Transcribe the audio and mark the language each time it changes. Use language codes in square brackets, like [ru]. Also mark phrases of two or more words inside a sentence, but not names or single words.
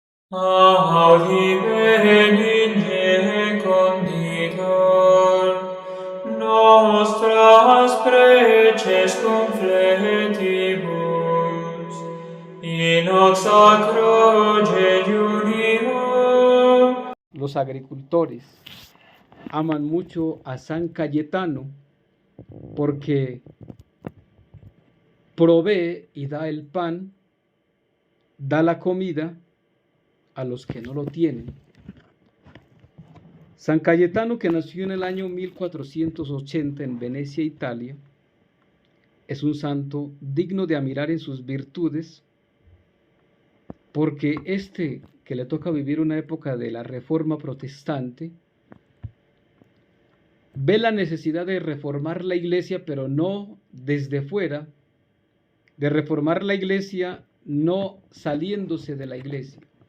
[la] Audime conditor nostras preces confletibus, in hoc sacro jejunio. [es] Los agricultores aman mucho a San Cayetano porque provee y da el pan, da la comida a los que no lo tienen. San Cayetano, que nació en el año 1480 en Venecia, Italia, es un santo digno de admirar en sus virtudes, porque que le toca vivir una época de la Reforma Protestante, ve la necesidad de reformar la iglesia, pero no desde fuera, de reformar la iglesia no saliéndose de la iglesia.